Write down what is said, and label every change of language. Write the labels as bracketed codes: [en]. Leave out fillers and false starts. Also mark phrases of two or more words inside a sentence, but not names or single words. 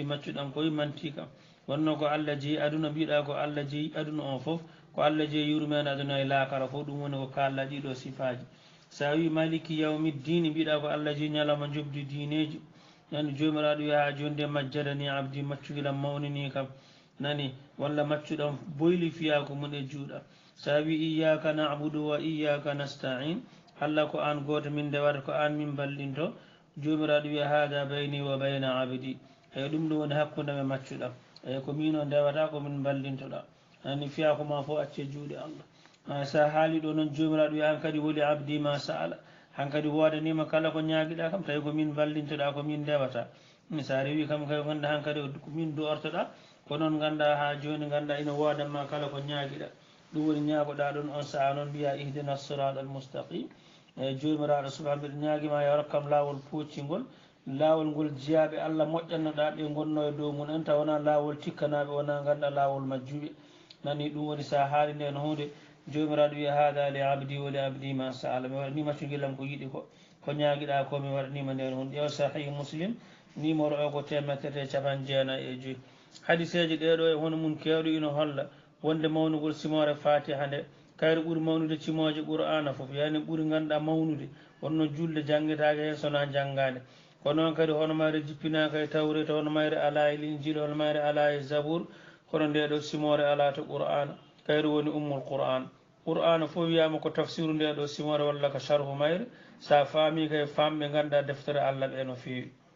[ff] maccuɗam koye manti kam wonno ko Allah jeeyi aduna mbiɗa ko Allah jeeyi aduna on fof ko Allah jeeyi yurmede aduna e laakara fof ɗum woni ko kalla ɗiɗo sifaji sa wi [ar] مالك يوم الدين [ff] mbiɗa ko Allah jeeyi ñalawma jobdi diineji nani joomiraaɗo wiya ha jonde [ar] مجدني عبدي [ff] maccugelam mawnini kam nani walla maccuɗam boyli fiya ko mun e juuɗa sa wi [ar] إياك نعبد وإياك نستعين [ff] Allah ko an goto min ndewata ko an min ballinto joomiraaɗo wiya [ar] هذا بيني وبين عبدي [ff] eyi ɗum ɗo woni hakkude me maccuɗam eyi ko min o ndewata ko min ballintoɗa ani fiya ko ma fof acce juuɗe Allah sa haali ɗo noon joomiraaɗo wiya han kadi woli [ar] عبدي ما سأل [ff] han kadi wodanima kala ko ñaaguiɗa kam tawi ko min ballintoɗa ko min ndewata sa rewi kam kay gonda han kadi ko min duortoɗa ko noon ganda ha joni ganda ina wodanma kala ko ñaaguiɗa ɗum woni ñaagoɗa ɗon on saaha noon mbiya [ar] اهدنا الصراط المستقيم [ff] eyi jomiraɗo subahana mbiɗa ñaaguima yo rokkam lawol poccingol lawol ngol jeeyaɓe Allah moƴƴannoɗa ɓe gonno e dow mum en taw wona lawol tikkanaɓe wona ganda lawol majjuɓe nani ɗum woni sa haali nden hunde jomiraɗo wiya [ar] هذا لعبدي ولعبدي ما سأل [ff] mi waɗanima cuguelam ko yiiɗi ko ñaaguiɗa ko mi waɗanima nden hunde ƴeew sahih muslim numéro o ko 395 hadiseji ɗeɗo e hono mum kewɗo ina holla wonde mawnugol simore fatiha nde kayre ɓuuri mawnude cimoje qur'ana foof yani ɓuuri ganduɗa mawnude wonno julde jangguetake hen sona janggade ko noon kadi hono mayre jippinaka e tawreta hono mayre ala e linjil hono mayre ala e zabour kono ndeɗo simore ala to qur'ana kayre woni [ar] أم القرآن [ff] qur'ana fof wiyama ko tafsiru ndeɗo simore walla ko sharhu mayre sa faami kay famɓe ganduɗa deftere Allah ɓe no fewi